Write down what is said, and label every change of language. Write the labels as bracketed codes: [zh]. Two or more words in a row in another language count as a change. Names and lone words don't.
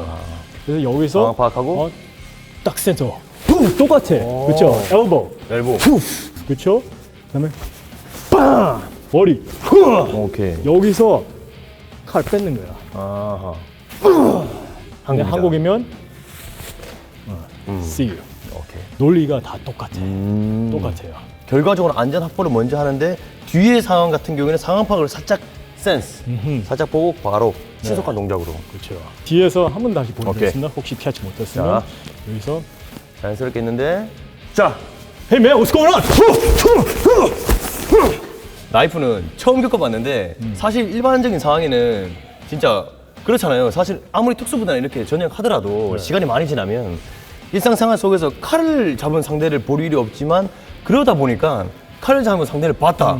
[ko] 그래서 여기서 상황 파악하고. 딱 센터. 후! 똑같아. 그렇죠? 엘보. 엘보. 후! 그렇죠? 그다음에 빵! 머리. 후! 오케이. 여기서 칼 뺏는 거야. 아하. 근데 한국이면 [en] see you. [ko] 오케이. 논리가 다 똑같아. 똑같아요. 결과적으로 안전 확보를 먼저 하는데 뒤의 상황 같은 경우에는 상황 파악을 살짝 센스. 살짝 보고 바로 신속한 동작으로. 그렇죠. 뒤에서 한 번 다시 오케이. 보여드리겠습니다. 혹시 피하지 못했으면 자. 여기서 자연스럽게 있는데 자 [en] Hey man, what's going on? [ko] 나이프는 처음 겪어봤는데 사실 일반적인 상황에는 진짜 그렇잖아요. 사실 아무리 특수부대나 이렇게 전역하더라도 시간이 많이 지나면 일상생활 속에서 칼을 잡은 상대를 볼 일이 없지만 그러다 보니까 칼을 잡은 상대를 봤다.